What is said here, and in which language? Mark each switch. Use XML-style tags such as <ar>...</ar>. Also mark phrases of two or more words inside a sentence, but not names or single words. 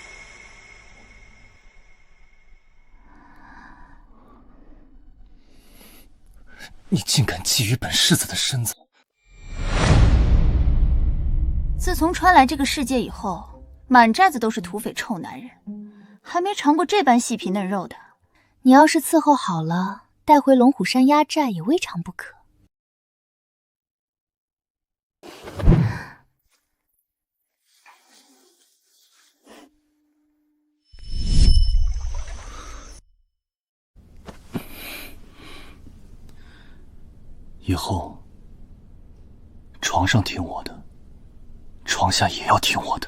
<zh>你竟敢覬覦本世子的身子！自從穿來這個世界以後，滿寨子都是土匪臭男人，還沒嘗過這般細皮嫩肉的， 你要是伺候好了，带回龙虎山压寨也未尝不可。以后，床上听我的，床下也要听我的。</zh>